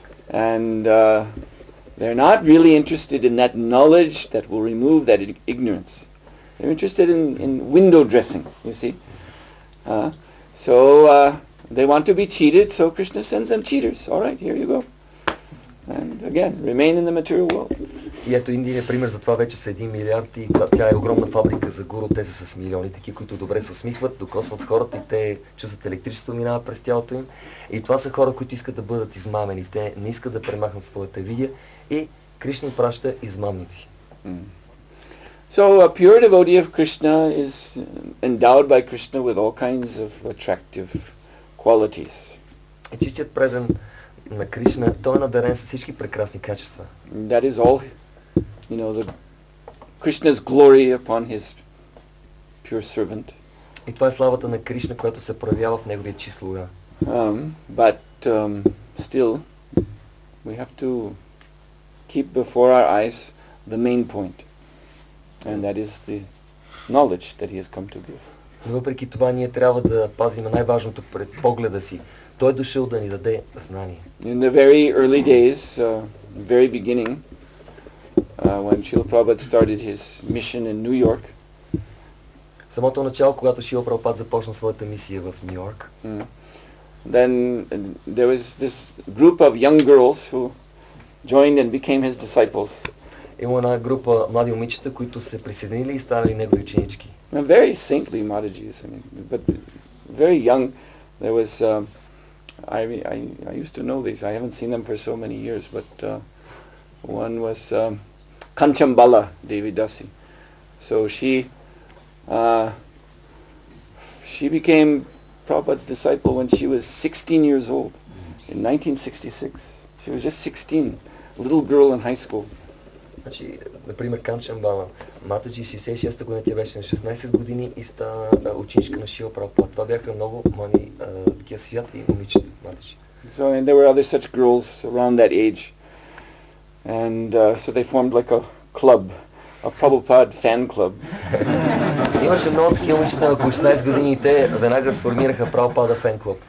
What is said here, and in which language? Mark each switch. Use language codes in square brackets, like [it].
[en] And they're not really interested in that knowledge that will remove that ignorance. They're interested in window dressing, you see. So they want to be cheated, so Krishna sends them cheaters. All right, here you go. And again, remain in the material world. [bg] И ето Индия е пример за това, вече са 1 милиард и тя е огромна фабрика за Гуру, те са с милиони, такива, които добре се усмихват, докосват хората и те чувстват електричество, минава през тялото им. И това са хора, които искат да бъдат измамени, те не искат да премахнат своята видия и Кришна им праща измамници. [en] So a pure devotee of Krishna is endowed by Krishna with all kinds of attractive qualities. [bg] Чистият предан на Кришна, той е надарен с всички прекрасни качества. [en] That is all, Krishna's glory upon his pure servant. [bg] И това е славата на Кришна, която се проявява в неговия чист слуга. [en] But still, we have to keep before our eyes the main point, and that is the knowledge that he has come to give. [bg] Но въпреки това ние трябва да пазим най-важното пред погледа си. Той е дошъл да ни даде знание. [en] In the very early days, very beginning, when Srila Prabhupada started his mission in New York, [bg] Самото начало, когато Шрила Прабхупад започна своята мисия в Ню Йорк, [en] then there was this group of young girls who joined and became his disciples. [bg] има една група млади момичета, които се присъединили и станали негови ученички. [en] Very saintly Madhajis, but very young. There was, I used to know these. I haven't seen them for so many years, but one was Kanchambala Devi Dasi. So she became Prabhupada's disciple when she was 16 years old, in 1966. She was just 16, a little girl in high school. [bg] Значи, например, Канчамбала, Матаджи 66-та година, тя беше на 16 години и стана ученичка на Шрила Прабхупад. Това бяха много млади такива святи момичета, Матаджи. [en] So and there were other such girls around that age, and so they formed like a club, a Prabhupada fan club. [bg] Имаше много такива момичета на около 16 години и те веднага сформираха Прабхупада фен клуб.